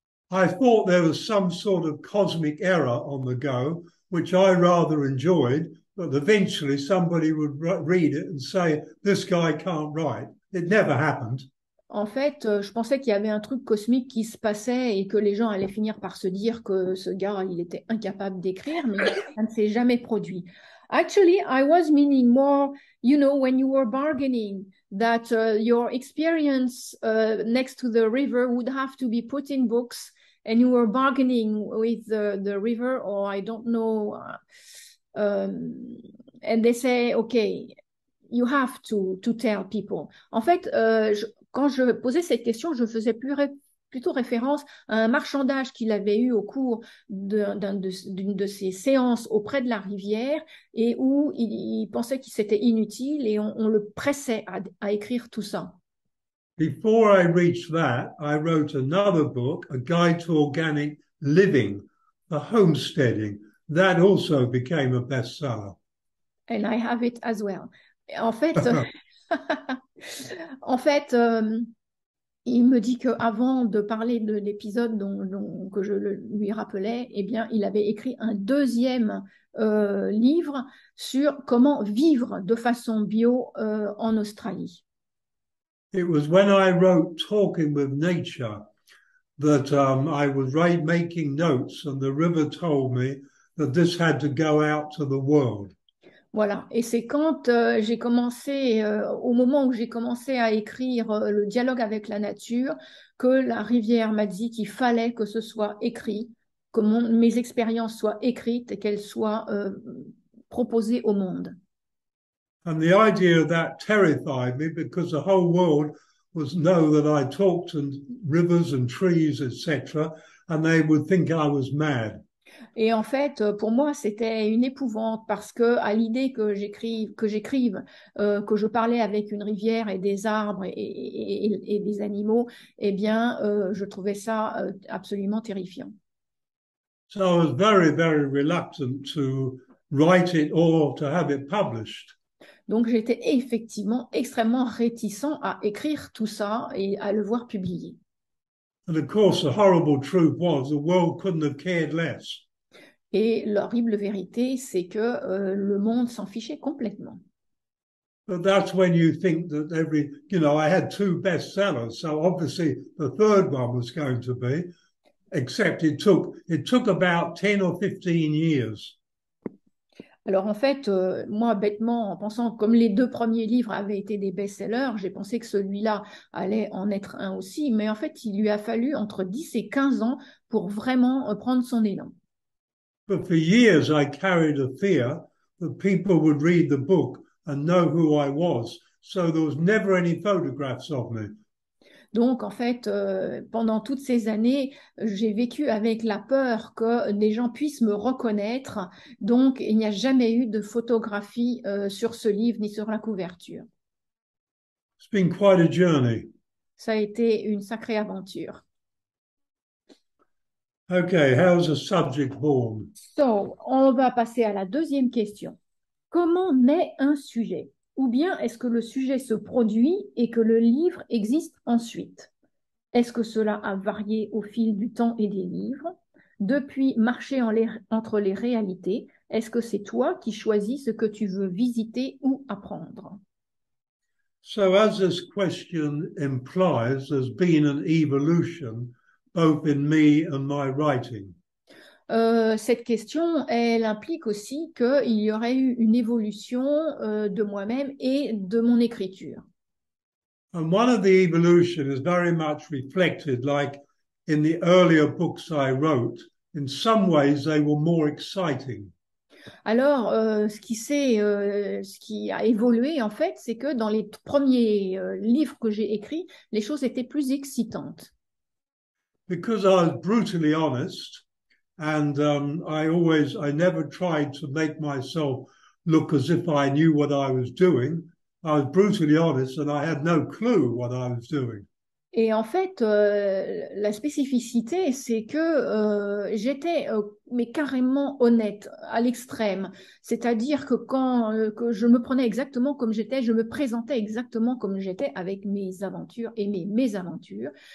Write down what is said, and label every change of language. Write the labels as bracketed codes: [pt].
[en] I thought there was some sort of cosmic error on the go, which I rather enjoyed, but eventually somebody would read it and say, this guy can't write. It never happened. [fr] En fait, je pensais qu'il y avait un truc cosmique qui se passait et que les gens allaient finir par se dire que ce gars, il était incapable d'écrire, mais ça ne s'est jamais produit. [en] Actually, I was meaning more, you know, when you were bargaining, that your experience next to the river would have to be put in books, and you were bargaining with the river, or I don't know, and they say, okay, you have to tell people. [fr] En fait, quand je posais cette question, je faisais plutôt référence à un marchandage qu'il avait eu au cours d'une de ses séances auprès de la rivière et où il pensait qu'il c'était inutile et on le pressait à écrire tout ça. [en] Before I reached that, I wrote another book, A Guide to Organic Living, for homesteading. That also became a bestseller. And I have it as well. [fr] En fait, il me dit qu'avant de parler de l'épisode que je lui rappelais, eh bien, il avait écrit un deuxième livre sur comment vivre de façon bio en Australie. [en] It was when I wrote Talking with Nature that I was making notes and the river told me that this had to go out to the world. [fr] Voilà, et c'est quand j'ai commencé, au moment où j'ai commencé à écrire le dialogue avec la nature, que la rivière m'a dit qu'il fallait que ce soit écrit, que mes expériences soient écrites et qu'elles soient proposer au monde. [en] And the idea of that terrified me because the whole world was know that I talked and rivers and trees, etc., and they would think I was mad. [fr] Et en fait, pour moi, c'était une épouvante parce que à l'idée que j'écrive, que je parlais avec une rivière et des arbres et des animaux, eh bien, je trouvais ça absolument terrifiant. [en] So I was very, very reluctant to write it or to have it published. [fr] Donc, j'étais effectivement extrêmement réticent à écrire tout ça et à le voir publié. [en] And of course, the horrible truth was the world couldn't have cared less. [fr] Et l'horrible vérité, c'est que le monde s'en fichait complètement. [en] But that's when you think that I had 2 bestsellers, so obviously the third one was going to be, except it took about 10 or 15 years. [fr] Alors en fait, moi, bêtement, en pensant comme les 2 premiers livres avaient été des best-sellers, j'ai pensé que celui-là allait en être un aussi, mais en fait, il lui a fallu entre 10 et 15 ans pour vraiment prendre son élan. [en] But for years, I carried a fear that people would read the book and know who I was, so there was never any photographs of me. [fr] Donc, en fait, pendant toutes ces années, j'ai vécu avec la peur que des gens puissent me reconnaître. Donc, il n'y a jamais eu de photographie sur ce livre ni sur la couverture. [en] It's been quite a journey. [fr] Ça a été une sacrée aventure. [en] Okay, how's a subject born? [fr] So, on va passer à la deuxième question. Comment naît un sujet? Ou bien est-ce que le sujet se produit et que le livre existe ensuite? Est-ce que cela a varié au fil du temps et des livres? Depuis marcher entre les réalités, est-ce que c'est toi qui choisis ce que tu veux visiter ou apprendre? [en] So as this question implies, there's been an evolution both in me and my writing. [fr] Cette question, elle implique aussi qu'il y aurait eu une évolution de moi-même et de mon écriture. [en] And one of the evolution is very much reflected, like in the earlier books I wrote. In some ways, they were more exciting. [fr] Alors, ce qui a évolué, en fait, c'est que dans les premiers livres que j'ai écrits, les choses étaient plus excitantes. [en] Because I was brutally honest, and I never tried to make myself look as if I knew what I was doing. I was brutally honest, and I had no clue what I was doing. [fr] Et en fait, la spécificité, c'est que j'étais mais carrément honnête à l'extrême. C'est-à-dire que quand que je me prenais exactement comme j'étais, je me présentais exactement comme j'étais avec mes aventures et mes mésaventures.